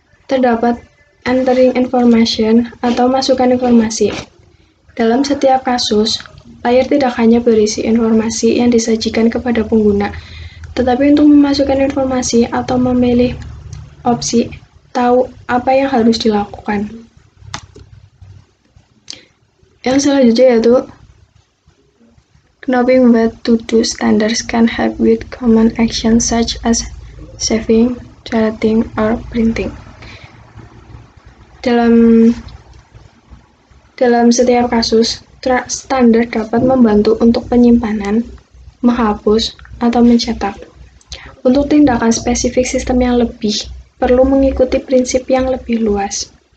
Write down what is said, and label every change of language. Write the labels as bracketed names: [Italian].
[Indonesian] Terdapat [English] entering information [Indonesian] atau masukkan informasi. Dalam setiap kasus, layar tidak hanya berisi informasi yang disajikan kepada pengguna, tetapi untuk memasukkan informasi atau memilih opsi tahu apa yang harus dilakukan. Yang selanjutnya yaitu [English] knowing what to do standards can help with common actions such as saving, deleting, or printing. [Indonesian] Dalam setiap kasus, standar dapat membantu untuk penyimpanan, menghapus, atau mencetak. Untuk tindakan spesifik sistem yang lebih, perlu mengikuti prinsip yang lebih luas.